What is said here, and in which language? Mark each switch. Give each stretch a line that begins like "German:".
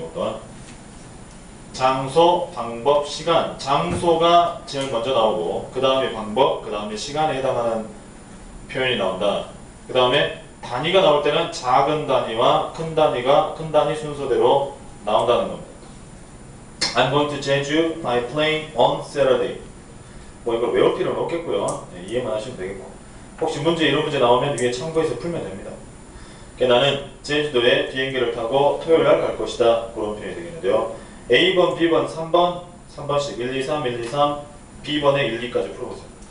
Korean: 이것도 장소, 방법, 시간. 장소가 제일 먼저 나오고 그 다음에 방법, 그 다음에 시간에 해당하는 표현이 나온다. 그 다음에 단위가 나올 때는 작은 단위와 큰 단위가 큰 단위 순서대로 나온다는 겁니다.
English: I'm going to Jeju by plane on Saturday.
Korean: 뭐 이걸 외울 필요는 없겠고요. 이해만 하시면 되겠고. 혹시 이런 문제 나오면 위에 참고해서 풀면 됩니다. 나는 제주도에 비행기를 타고 토요일날 갈 것이다. 그런 표현이 되겠는데요. A번, B번, 3번, 3번씩 1, 2, 3, 1, 2, 3, B번에 1, 2까지 풀어보세요.